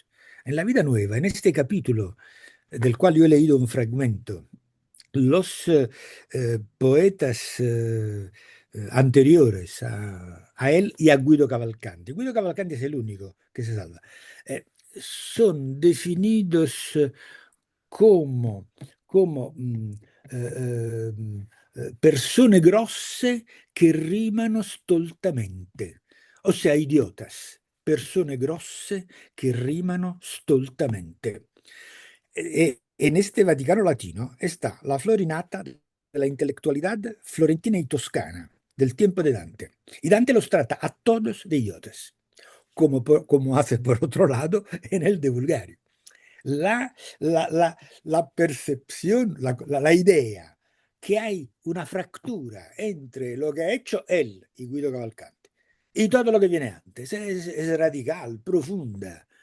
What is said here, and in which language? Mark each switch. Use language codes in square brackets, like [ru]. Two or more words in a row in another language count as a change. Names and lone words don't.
[es] En La Vida Nueva, en este capítulo, del cual yo he leído un fragmento, los poetas anteriores a él y a Guido Cavalcanti. Guido Cavalcanti es el único que se salva. Son definidos como [it] persone grosse che rimano stoltamente, [es] o sea, idiotas, [it] persone grosse che rimano stoltamente. [es] En este Vaticano Latino está la florinata de la intelectualidad florentina y toscana del tiempo de Dante. Y Dante los trata a todos de idiotas, como hace por otro lado en el De Vulgari. La percepción, la idea que hay una fractura entre lo que ha hecho él y Guido Cavalcanti y todo lo que viene antes es radical, profunda.